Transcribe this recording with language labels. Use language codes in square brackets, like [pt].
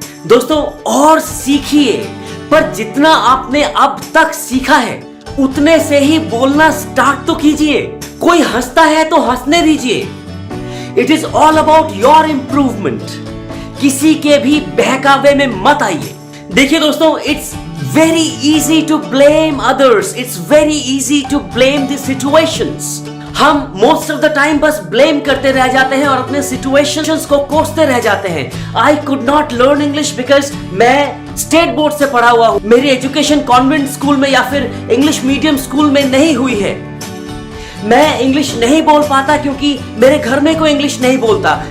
[hi] दोस्तों और सीखिए, पर जितना आपने अब तक सीखा है उतने से ही बोलना स्टार्ट तो कीजिए। कोई हंसता है तो हंसने दीजिए। [en] It is all about your improvement. [hi] किसी के भी बहकावे में मत आइए। देखिए दोस्तों, [en] It's very easy to blame others. It's very easy to blame the situations. [hi] हम [en] most of the time [hi] बस blame करते रह जाते हैं और अपने situations को कोसते रह जाते हैं। [en] I could not learn English because [hi] मैं स्टेट बोर्ड से पढ़ा हुआ हूँ, मेरी एजुकेशन कॉन्वेंट स्कूल में या फिर इंग्लिश मीडियम स्कूल में नहीं हुई है। मैं इंग्लिश नहीं बोल पाता क्योंकि मेरे घर में कोई इंग्लिश नहीं बोलता।